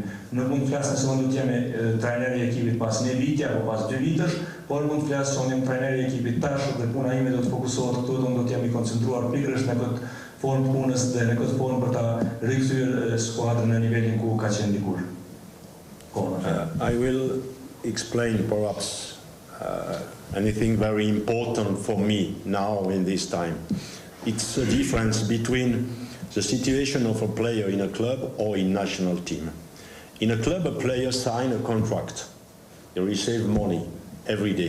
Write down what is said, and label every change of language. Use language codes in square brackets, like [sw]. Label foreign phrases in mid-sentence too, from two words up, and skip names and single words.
[sq] Nuk mund të flas nëse mund të jemi trajneri i ekipit pas një viti apo pas 2 vitësh, por mund të flas se unë jam trajneri i ekipit tash dhe puna ime do të fokusohet këtu dhe unë do të jam i koncentruar pikërisht në këtë formë punës dhe në këtë formë për ta rikthyer skuadrën në nivelin ku ka qenë dikur. [en] I will explain perhaps anything very important for me now in this time. It's a difference between the situation of a player in a club or in national team. In a club, a player signs a contract. He receives money every day.